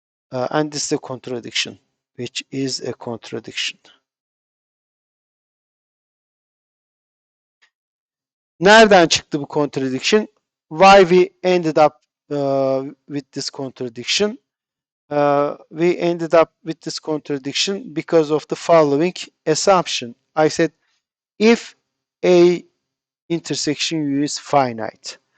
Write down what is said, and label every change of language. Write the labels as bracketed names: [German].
[English] And this is a contradiction, which is a contradiction. [Turkish] Nereden çıktı bu contradiction? [English] Why we ended up with this contradiction? We ended up with this contradiction because of the following assumption. I said, if A intersection U is finite.